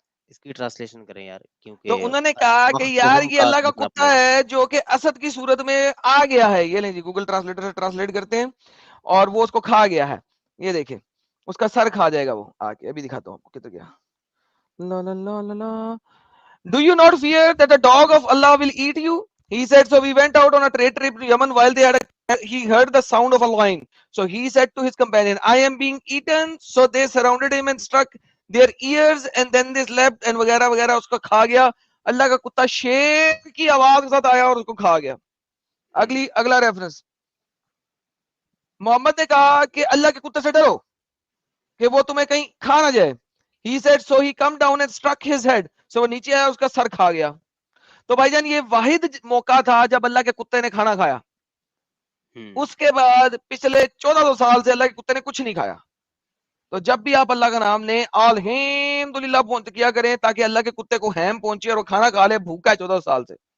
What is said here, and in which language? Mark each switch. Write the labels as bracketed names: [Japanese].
[Hindi] इसकी ट्रांसलेशन करें यार, तो क्योंकि उन्होंने कहा कि यार मख़्तुहुम ये का अल्लाह का मतलब कुत्ता अपना है जो कि असद की सूरत में आ गया है। ये लें जी, गूगल ट्रांसलेटर से ट्रांसलेट करते हैं और वो उसको खा गया है। ये देखें, उसका सर खा जाएगा वो आके। अभी दिखाता हूँ आपको किधर गया। ला ला ला ला ला। [English] Do you not fear that the dog of Allah will eat you? He said, so we went out on a trade trip to Yemen. While he heard the sound of a lion. So he said to his companion, I am being eaten. So they surrounded him and struck their ears and then they slept and [Hindi] वगैरह वगैरह। उसको खा गया। अल्लाह का कुत्ता शेर की आवाज के साथ आया और उसको खा गया। अगला रेफरेंस, मोहम्मद ने कहा कि अल्लाह के कुत्ते से डरो कि वो तुम्हें कहीं खा ना जाए। [English] He said, so he come down and struck his head. [Hindi] So वो नीचे आया, उसका सर खा गया। तो भाईजान ये वाहिद मौका था जब अल्लाह के कुत्ते ने खाना खाया। उसके बाद पिछले 1400 साल से अल्लाह के कुत्ते ने कुछ नहीं खाया। तो जब भी आप अल्लाह का नाम ने अल्हम्दुलिल्लाह किया करें, ताकि अल्लाह के कुत्ते को हैम पहुंचे और वो खाना खा ले। भूखा है 1400 साल से।